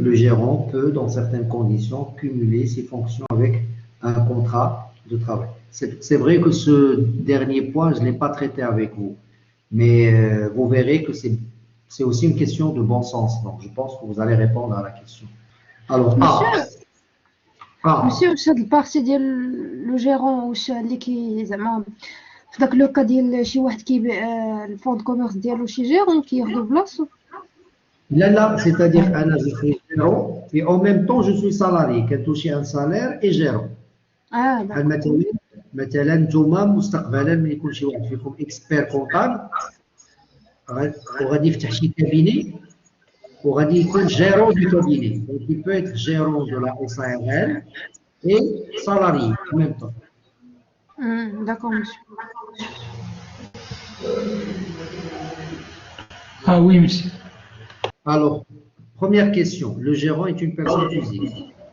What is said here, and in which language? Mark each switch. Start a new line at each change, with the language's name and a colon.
French: Le gérant peut, dans certaines conditions, cumuler ses fonctions avec un contrat de travail. C'est vrai que ce dernier point, je ne l'ai pas traité avec vous, mais vous verrez que c'est aussi une question de bon sens. Donc, je pense que vous allez répondre à la question. Alors, A.
Arabic: مسيو واش هاد البارتي ديال لو جيرون واش اللي كي زعما في داك لو كا ديال شي واحد كيبيع الفون كوميرس ديالو شي جيرون كياخدو بلاصتو.
French: Là, c'est-à-dire je suis gérant et en même temps je suis salarié, qui a touché un salaire et gérant.
Arabic: داكور. مثلا نتوما مستقبلا ملي يكون شي واحد فيكم اكسبير كونطابل وغادي يفتح شي كابيني وغادي يكون جيرون
French: du cabinet. Donc il peut être gérant de la SARL et salarié en même temps.
Arabic: داكور مسيو.
French: Ah oui, monsieur. Alors, première question, le gérant est une personne physique.